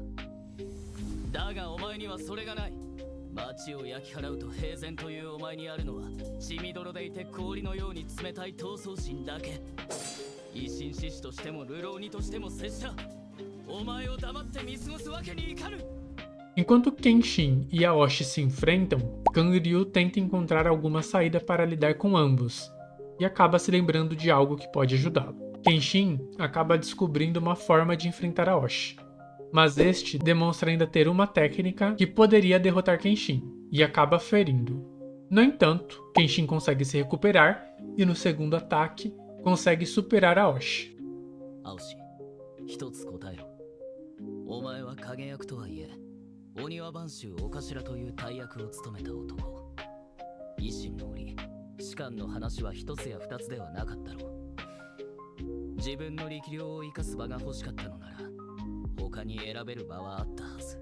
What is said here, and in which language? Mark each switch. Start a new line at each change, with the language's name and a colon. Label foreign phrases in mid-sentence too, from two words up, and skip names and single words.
Japanese: だがお前にはそれがない。町を焼き払うと平然というお前にあるのは血みどろでいて氷のように冷たい闘争心だけ。維新志士としても流浪人としても拙者、お前を黙って見過ごすわけにいかぬ。
Portuguese: Enquanto Kenshin e Aoshi se enfrentam, Kanryu tenta encontrar alguma saída para lidar com ambos, e acaba se lembrando de algo que pode ajudá-lo. Kenshin acaba descobrindo uma forma de enfrentar Aoshi, mas este demonstra ainda ter uma técnica que poderia derrotar Kenshin, e acaba ferindo. No entanto, Kenshin consegue se recuperar, e no segundo ataque, consegue superar Aoshi. Aoshi,
Japanese: 一つ答えろ。お前は影役とはいえ、鬼ワ番衆お頭という大役を務めた男。維新の折、士官の話は一つや二つではなかったろう。自分の力量を生かす場が欲しかったのなら、他に選べる場はあったはず。